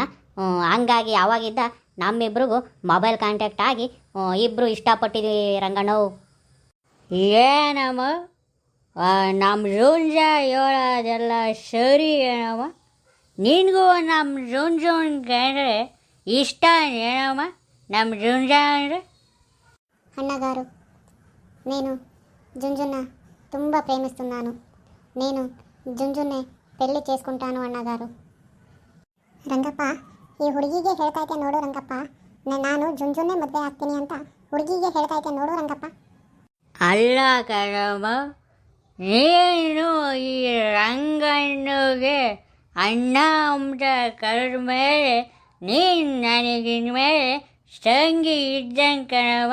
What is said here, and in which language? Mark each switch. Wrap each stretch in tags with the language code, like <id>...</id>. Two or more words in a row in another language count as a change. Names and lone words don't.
<kn>ಹಂಗಾಗಿ ಆವಾಗಿದ್ದ ನಮ್ಮಿಬ್ರಿಗೂ ಮೊಬೈಲ್ ಕಾಂಟ್ಯಾಕ್ಟ್ ಆಗಿ ಇಬ್ಬರು ಇಷ್ಟಪಟ್ಟಿದ್ವಿ ರಂಗಣ್ಣವು. ಏನಮ್ಮ ನಮ್ಮ ಜುಂಜ ಹೇಳೋದೆಲ್ಲ ಸರಿ ಏನಮ್ಮ? ನಿನಗೂ ನಮ್ಮ ಜುಂಜುನ್ ಕಂಡ್ರೆ ಇಷ್ಟ ಏನಮ್ಮ? ನಮ್ಮ ಜುಂಜ ಅಂದರೆ</kn> <te>అన్నగారు, నేను జుంజున్న ತುಂಬ ప్రేమిస్తున్నాను. నేను ಜುಂಜುನ್ನೇ పెళ్లి చేసుకుంటాను అన్నగారు.</te> <kn>ರಂಗಪ್ಪ, ಈ ಹುಡುಗಿಗೆ ಹೇಳ್ತಾ ಇದ್ದೆ ನೋಡು ರಂಗಪ್ಪ, ನಾನು ಜುಂಜುನ್ನೇ ಮದುವೆ ಆಗ್ತೀನಿ ಅಂತ ಹುಡುಗಿಗೆ ಹೇಳ್ತಾ ಇದ್ದೆ ನೋಡು ರಂಗಪ್ಪ. ಅಲ್ಲ ಕಣಮ್ಮ, ನೀನು ಈ ರಂಗಣ್ಣಗೆ ಅಣ್ಣ ಅಂತ ಕರೆದ ಮೇಲೆ ನೀನು ನನಗಿನ್ಮೇಲೆ ತಂಗಿ ಇದ್ದಂಗೆ ಕಣಮ್ಮ.</kn>